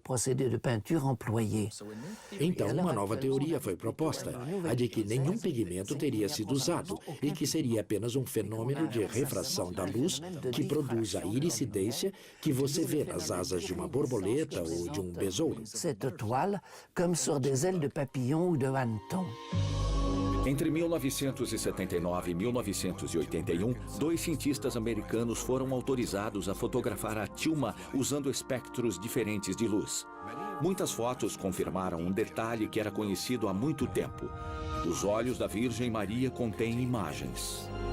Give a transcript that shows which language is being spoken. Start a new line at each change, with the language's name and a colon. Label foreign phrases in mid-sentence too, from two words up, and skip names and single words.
Portuguese: Então, uma nova teoria foi proposta, a de que nenhum pigmento teria sido usado e que seria apenas um fenômeno de refração da luz que produz a irisidência que você vê nas asas de uma borboleta ou de um besouro.
French: Cette toile, comme sur des ailes de papillon ou de hanneton.
Portuguese: Entre 1979 e 1981, dois cientistas americanos foram autorizados a fotografar a tilma usando espectros diferentes de luz. Muitas fotos confirmaram um detalhe que era conhecido há muito tempo. Os olhos da Virgem Maria contêm imagens.